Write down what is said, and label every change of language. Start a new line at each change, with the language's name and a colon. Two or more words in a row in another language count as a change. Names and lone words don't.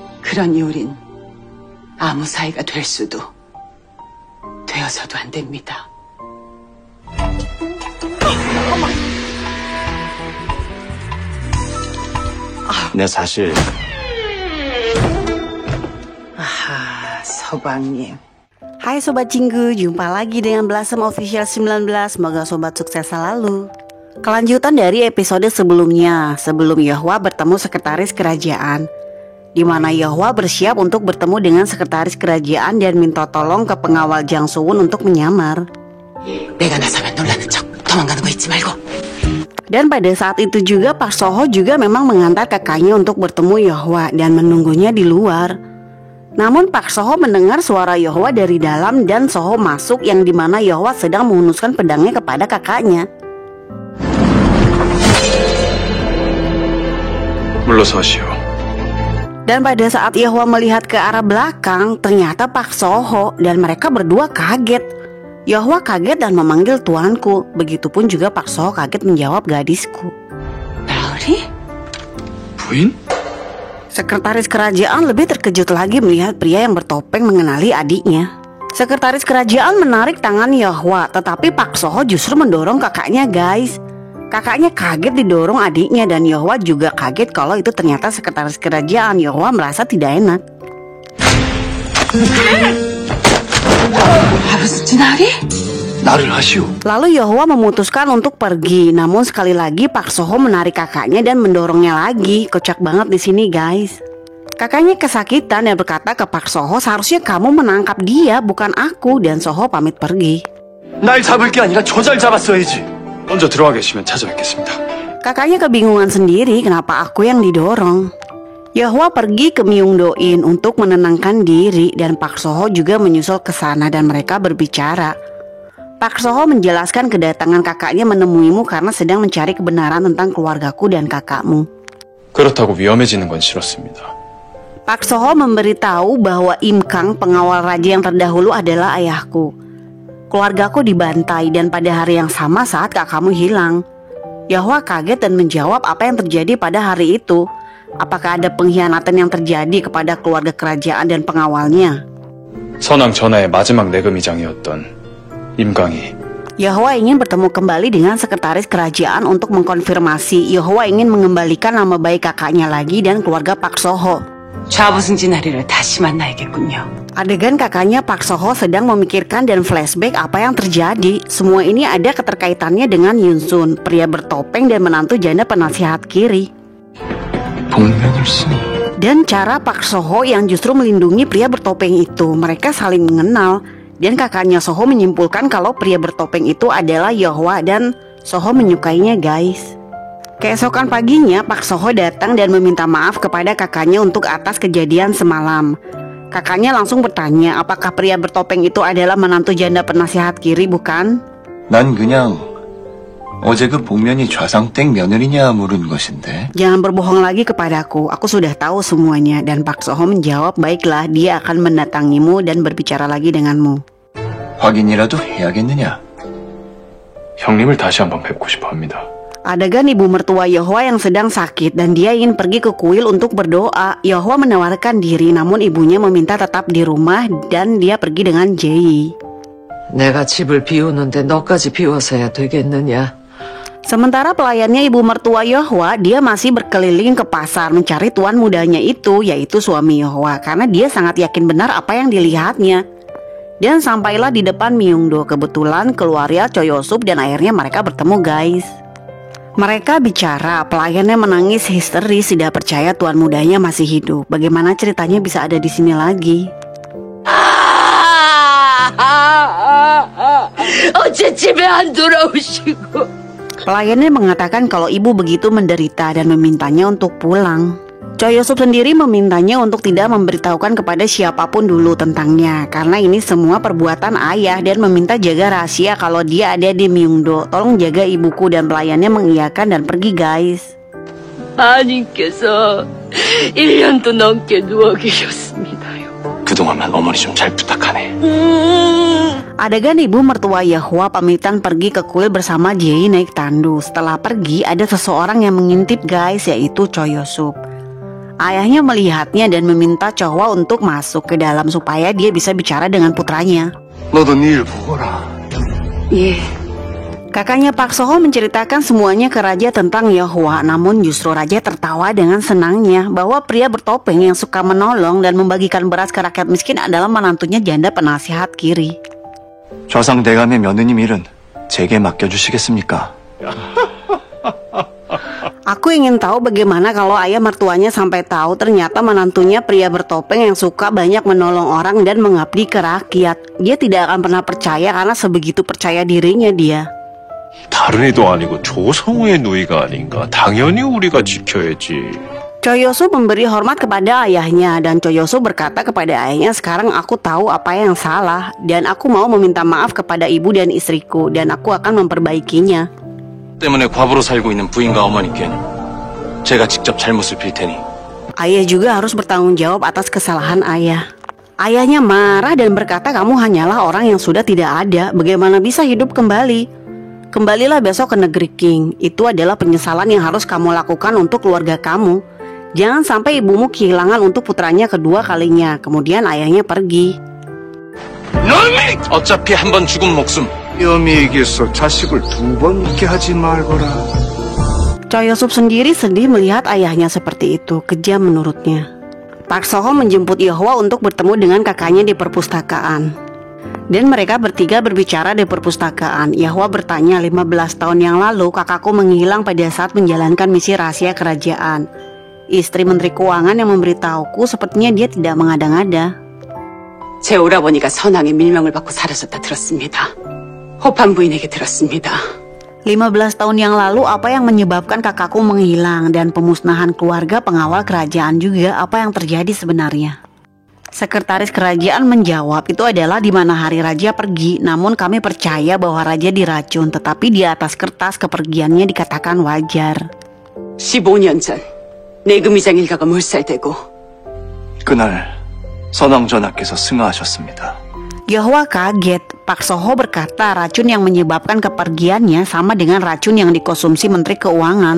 Korean: 그러니 우린 아무 사이가 될 수도 되어서도 안 됩니다. 내 사실 서방님.
Indonesian: Hai Sobat Cinggu, jumpa lagi dengan Blossom Official 19. Semoga Sobat sukses selalu. Kelanjutan dari episode sebelumnya, sebelum Yeohwa bertemu sekretaris kerajaan, di mana Yeohwa bersiap untuk bertemu dengan sekretaris kerajaan dan minta tolong ke pengawal Jang Soo-won untuk menyamar.
Korean: 내가 나서면 놀라는 척 도망가는 거 잊지 말고.
Indonesian: Dan pada saat itu juga Park Soho juga memang mengantar kakaknya untuk bertemu Yeohwa dan menunggunya di luar. Namun Park Soho mendengar suara Yeohwa dari dalam dan Soho masuk yang dimana Yeohwa sedang menghunuskan pedangnya kepada kakaknya.
Korean: 물러서시오.
Indonesian: Dan pada saat Yeohwa melihat ke arah belakang, ternyata Park Soho dan mereka berdua kaget. Yeohwa kaget dan memanggil tuanku. Begitupun juga Park Soho kaget menjawab gadisku.
Korean: 나으리? 부인?
Indonesian: Sekretaris kerajaan lebih terkejut lagi melihat pria yang bertopeng mengenali adiknya. Sekretaris kerajaan menarik tangan Yeohwa, tetapi Park Soho justru mendorong kakaknya guys. Kakaknya kaget didorong adiknya dan Yeohwa juga kaget kalau itu ternyata sekretaris kerajaan. Yeohwa merasa tidak enak.
Korean: 나를 하시오.
Indonesian: Lalu Yeohwa memutuskan untuk pergi, namun sekali lagi Park Soho menarik kakaknya dan mendorongnya lagi. Kocak banget di sini guys. Kakaknya kesakitan dan berkata ke Park Soho, seharusnya kamu menangkap dia bukan aku, dan Soho pamit pergi.
Korean: 날 잡을 게 아니라 저잘 잡았어야지. 먼저 들어와 계시면 찾아뵙겠습니다.
Indonesian: Kakaknya kebingungan sendiri kenapa aku yang didorong. Yeohwa pergi ke Myung-do-in untuk menenangkan diri dan Park Soho juga menyusul ke sana dan mereka berbicara. Park Soho menjelaskan kedatangan kakaknya menemuimu karena sedang mencari kebenaran tentang keluargaku dan kakakmu.
Korean: 그렇다고 위험해지는 건 싫었습니다.
Indonesian: Park Soho memberitahu bahwa Im Kang, pengawal raja yang terdahulu, adalah ayahku. Keluargaku dibantai dan pada hari yang sama saat kakakmu hilang. Yeohwa kaget dan menjawab apa yang terjadi pada hari itu. Apakah ada pengkhianatan yang terjadi kepada keluarga kerajaan dan pengawalnya?
Korean: 선왕 전하의 마지막 내금이장이었던 임강이.
Indonesian: Yeohwa ingin bertemu kembali dengan sekretaris kerajaan untuk mengkonfirmasi. Yeohwa ingin mengembalikan nama baik kakaknya lagi dan keluarga Park Soho.
Korean: 좌부승진하리를 다시 만나야겠군요.
Indonesian: Adegan kakaknya Park Soho sedang memikirkan dan flashback apa yang terjadi. Semua ini ada keterkaitannya dengan Yoon Sun, pria bertopeng dan menantu janda penasihat kiri. Dan cara Park Soho yang justru melindungi pria bertopeng itu. Mereka saling mengenal. Dan kakaknya Soho menyimpulkan kalau pria bertopeng itu adalah Yeohwa dan Soho menyukainya guys. Keesokan paginya Park Soho datang dan meminta maaf kepada kakaknya untuk atas kejadian semalam. Kakaknya langsung bertanya apakah pria bertopeng itu adalah menantu janda penasihat kiri bukan?
Korean: 난 그냥 어제 그 복면이 좌상땡 며느리냐 물은 것인데.
Indonesian: Jangan berbohong lagi kepadaku, aku sudah tahu semuanya. Dan Park Soho menjawab, baiklah, dia akan mendatangimu dan berbicara lagi denganmu.
Korean: 확인이라도 해야겠느냐? 형님을 다시 한번 뵙고 싶어 합니다.
Indonesian: Adegan ibu mertua Yeohwa yang sedang sakit dan dia ingin pergi ke kuil untuk berdoa. Yeohwa menawarkan diri namun ibunya meminta tetap di rumah dan dia pergi dengan Jae.
Korean: 내가 집을 비우는데 너까지 비워서야 되겠느냐?
Indonesian: Sementara pelayannya ibu mertua Yeohwa, dia masih berkeliling ke pasar mencari tuan mudanya itu, yaitu suami Yeohwa, karena dia sangat yakin benar apa yang dilihatnya. Dan sampailah di depan Myung-do. Kebetulan keluarnya Choi Yo-sup dan akhirnya mereka bertemu guys. Mereka bicara, pelayannya menangis histeris tidak percaya tuan mudanya masih hidup. Bagaimana ceritanya bisa ada di sini lagi?
Korean: 어째 집에 안 돌아오시고?
Indonesian: Pelayannya mengatakan kalau ibu begitu menderita dan memintanya untuk pulang. Choi Yo-sup sendiri memintanya untuk tidak memberitahukan kepada siapapun dulu tentangnya, karena ini semua perbuatan ayah, dan meminta jaga rahasia kalau dia ada di Myung-do. Tolong jaga ibuku, dan pelayannya mengiyakan dan pergi guys.
Korean: 아님께서 1년도 넘게 누워 계셨습니다요. 그동안만 어머니 좀 잘 부탁하네.
Indonesian: Adegan ibu mertua Yeohwa pamitan pergi ke kuil bersama Jae naik tandu. Setelah pergi ada seseorang yang mengintip guys, yaitu Choi Yo-sup. Ayahnya melihatnya dan meminta Chohwa untuk masuk ke dalam supaya dia bisa bicara dengan putranya.
Korean: 너도 일 보거라. 예.
Indonesian: Kakaknya Pak Soho menceritakan semuanya ke raja tentang Yeohwa, namun justru raja tertawa dengan senangnya bahwa pria bertopeng yang suka menolong dan membagikan beras ke rakyat miskin adalah menantunya janda penasihat kiri.
Korean: 좌상 대감의 며느님 일은 제게 맡겨주시겠습니까?
Indonesian: Aku ingin tahu bagaimana kalau ayah mertuanya sampai tahu ternyata menantunya pria bertopeng yang suka banyak menolong orang dan mengabdi ke rakyat. Dia tidak akan pernah percaya karena sebegitu percaya dirinya dia.
Korean: 다른 애도 아니고 조성우의 누이가 아닌가. 당연히 우리가 지켜야지.
Indonesian: Choyosu memberi hormat kepada ayahnya dan Choyosu berkata kepada ayahnya, sekarang aku tahu apa yang salah dan aku mau meminta maaf kepada ibu dan istriku dan aku akan memperbaikinya.
Korean: 때문에 과부로 살고 있는 부인과 어머니께는 제가 직접 잘못을 빌 테니.
Indonesian: Ayah juga harus bertanggung jawab atas kesalahan ayah. Ayahnya marah dan berkata, kamu hanyalah orang yang sudah tidak ada, bagaimana bisa hidup kembali? Kembalilah besok ke negeri King. Itu adalah penyesalan yang harus kamu lakukan untuk keluarga kamu. Jangan sampai ibumu kehilangan untuk putranya kedua kalinya. Kemudian ayahnya pergi.
Korean: 놈이! 어차피 한 번 죽은 목숨. 위험이겠어. 자식을 두 번 있게 하지 말거라.
Indonesian: Choyosub sendiri sedih melihat ayahnya seperti itu. Kejam menurutnya. Pak Soho menjemput Yeohwa untuk bertemu dengan kakaknya di perpustakaan. Dan mereka bertiga berbicara di perpustakaan. Yeohwa bertanya, 15 tahun yang lalu kakakku menghilang pada saat menjalankan misi rahasia kerajaan. Istri Menteri Keuangan yang memberitahuku sepertinya dia tidak mengada-ngada.
Korean: 제 오라버니가 선왕의 밀명을 받고 사라졌다 들었습니다. 호판 부인에게 들었습니다.
Indonesian: 15 tahun yang lalu apa yang menyebabkan kakakku menghilang dan pemusnahan keluarga pengawal kerajaan juga apa yang terjadi sebenarnya. Sekretaris kerajaan menjawab itu adalah di mana hari raja pergi, namun kami percaya bahwa raja diracun tetapi di atas kertas kepergiannya dikatakan wajar.
Korean: 15년 전 내금위장 일가가 몰살되고 그날 선왕 전하께서 승하하셨습니다.
Indonesian: Yeohwa kaget. Pak Soho berkata racun yang menyebabkan kepergiannya sama dengan racun yang dikonsumsi Menteri Keuangan.